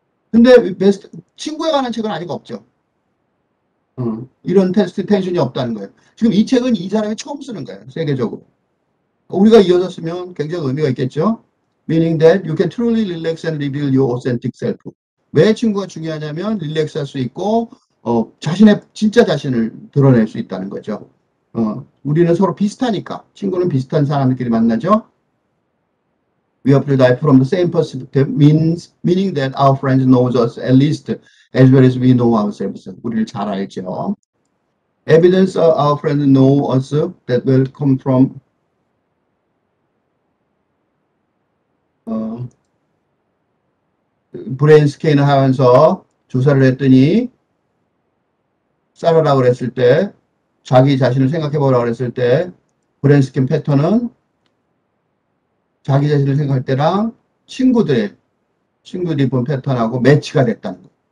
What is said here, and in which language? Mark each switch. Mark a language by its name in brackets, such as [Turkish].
[Korean] 근데 친구에 관한 책은 아직 없죠. 이런 텐션이 없다는 거예요. 지금 이 책은 이 사람이 처음 쓰는 거예요. 세계적으로. 우리가 이어서 쓰면 굉장히 의미가 있겠죠. [English] Meaning that you can truly relax and reveal your authentic self. [Korean] 왜 친구가 중요하냐면 릴렉스 할 수 있고 자신의 진짜 자신을 드러낼 수 있다는 거죠. 우리는 서로 비슷하니까. 친구는 비슷한 사람들끼리 만나죠. [English] We apply from the same perspective meaning that our friends knows us at least as well as we know ourselves. [Korean] 우리를 잘 알죠. [English] Evidence our friends know us that will come from [Korean] 브레인 스캐너 하면서 조사를 했더니 쌀으라고 그랬을 때 자기 자신을 생각해 보라고 그랬을 때 브레인 스캔 패턴은 자기 자신을 생각할 때랑 친구들이 본 패턴하고 매치가 됐다는 거예요.